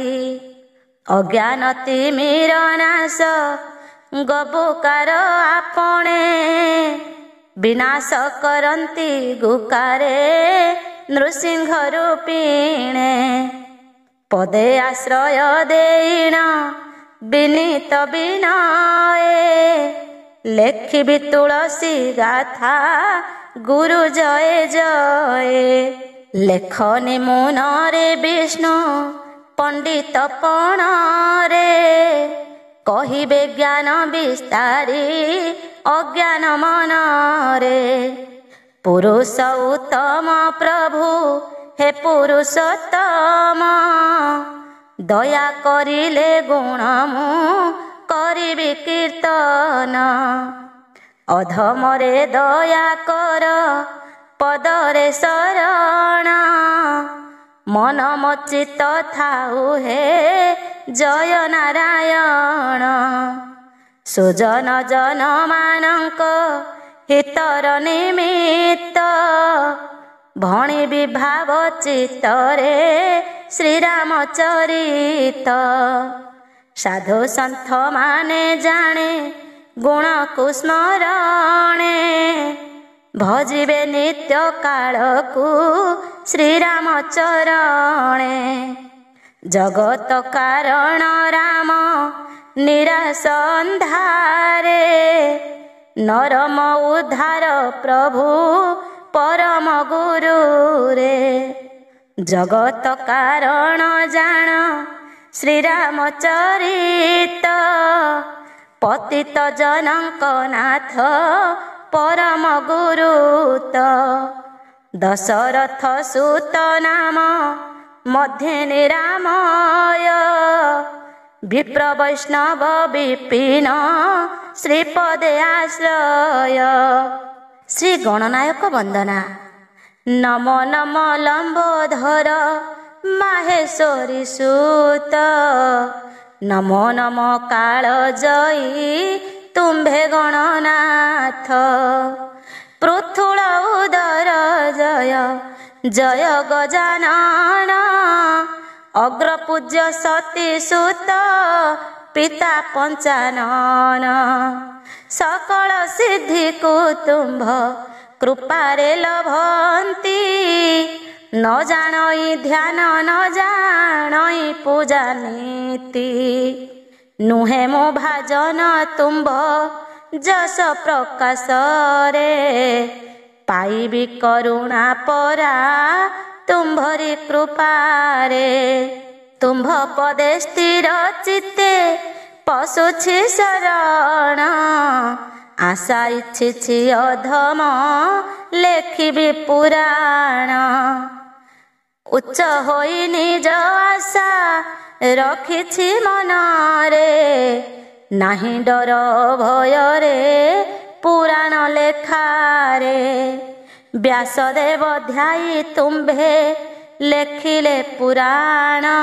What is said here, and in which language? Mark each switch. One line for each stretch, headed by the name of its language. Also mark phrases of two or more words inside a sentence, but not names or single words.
Odia: ଅଜ୍ଞାନ ତିମିର ନାଶ ଗବୁକାର ଆପଣେ ବିନାଶ କରନ୍ତି ଗୁକାରେ ନୃସିଂହ ରୂପିଣେ ପଦେ ଆଶ୍ରୟ ଦେଣ ବିନୀତ ବିନୟେ ଲେଖିବି ତୁଳସୀ ଗାଥା ଗୁରୁ ଜୟ ଜୟ। ଲେଖନୀ ମୁନରେ ବିଷ୍ଣୁ ପଣ୍ଡିତ ପଣରେ କହିବେ ଜ୍ଞାନ ବିସ୍ତାରୀ ଅଜ୍ଞାନ ମନରେ ପୁରୁଷ ଉତ୍ତମ ପ୍ରଭୁ ହେ ପୁରୁଷୋତ୍ତମ ଦୟା କରିଲେ ଗୁଣ ମୁ କରିବି କୀର୍ତ୍ତନ ଅଧମରେ ଦୟା କର ପଦରେ ଶରଣ ମନ ମଚିତ ଥାଉ ହେ ଜୟ ନାରାୟଣ ସୁଜନ ଜନ ମାନକ ହିତର ନିମିତ୍ତ ଭଣୀ ବିଭାବ ଚିତ୍ତରେ ଶ୍ରୀରାମ ଚରିତ ସାଧୁ ସନ୍ଥ ମାନେ ଜାନେ ଗୁଣ କୁସ୍ମରଣେ ଭଜିବେ ନିତ୍ୟ କାଳକୁ ଶ୍ରୀରାମ ଚରଣେ ଜଗତ କାରଣ ରାମ ନିରାଶ ଅନ୍ଧାରେ ନରମ ଉଦ୍ଧାର ପ୍ରଭୁ ପରମ ଗୁରୁ ରେ ଜଗତ କାରଣ ଜାନ ଶ୍ରୀରାମ ଚରିତ ପତିତ ଜନକ ନାଥ ପରମ ଗୁରୁତ ଦଶରଥ ସୁତ ନାମ ମଧ୍ୟେ ନିରାମୟ ବିପ୍ର ବୈଷ୍ଣବ ବିପିନ ଶ୍ରୀପଦେ ଆଶ୍ରୟ। ଶ୍ରୀ ଗଣନାୟକ ବନ୍ଦନା। ନମୋ ନମୋ ଲମ୍ବୋଧର ମାହେଶ୍ୱରୀ ସୁତ ନମୋ ନମୋ କାଳ ଜୟୀ ତୁମ୍ଭେ ଗଣନାଥ ପୃଥୁଳ ଉଦର ଜୟ ଜୟ ଗଜାନନ ଅଗ୍ରପୂଜ୍ୟ ସତୀ ସୁତ ପିତା ପଞ୍ଚାନନ ସକଳ ସିଦ୍ଧି କୁତୁମ୍ଭ କୃପାରେ ଲଭନ୍ତି ନ ଜାଣଇ ଧ୍ୟାନ ନ ଜାଣଇ ପୂଜା ନୀତି ନୁହେ ମୋ ଭାଜନ ତୁମ୍ଭ ଯଶ ପ୍ରକାଶ ରେ ପାଇବି କରୁଣା ପରା ତୁମ୍ଭରି କୃପାରେ ତୁମ୍ଭ ପଦେ ସ୍ଥିର ଚିତ୍ତେ ପଶୁଛି ଶରଣ ଆଶା ଇଚ୍ଛିଛି ଅଧମ ଲେଖିବି ପୁରାଣ ଉଚ୍ଚ ହୋଇ ନିଜ ଆଶା ରଖିଛି ମନରେ ନାହି ଡର ଭୟ ରେ ପୁରାଣ ଲେଖାରେ ବ୍ୟାସଦେବ ଧ୍ୟାୟୀ ତୁମ୍ଭେ ଲେଖିଲେ ପୁରାଣ